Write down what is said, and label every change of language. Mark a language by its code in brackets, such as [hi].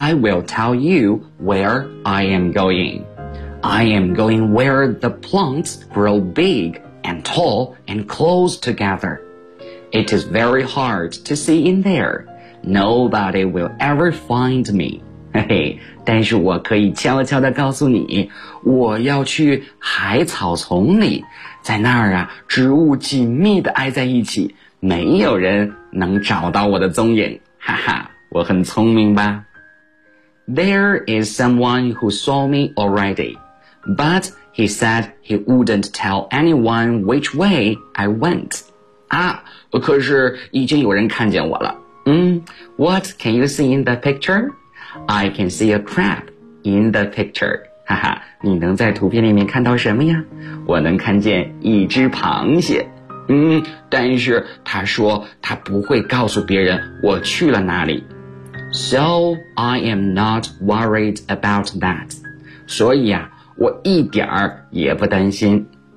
[en] I will tell you where I am going. I am going where the plants grow big and tall and close together. It is very hard to see in there. Nobody will ever find me. [zh] 嘿嘿，但是我可以悄悄地告诉你，我要去海草丛里，在那儿啊，植物紧密地挨在一起，没有人能找到我的踪影。哈哈，我很聪明吧？ [en] There is someone who saw me already, but he said he wouldn't tell anyone which way I went. [zh] 啊，可是已经有人看见我了。 [en] What can you see in the picture? I can see a crab in the picture. [zh] 哈哈，你能在图片里面看到什么呀？我能看见一只螃蟹。但是他说他不会告诉别人我去了哪里。 [en] So I am not worried about that. [zh] 所以啊，我一点儿也不担心。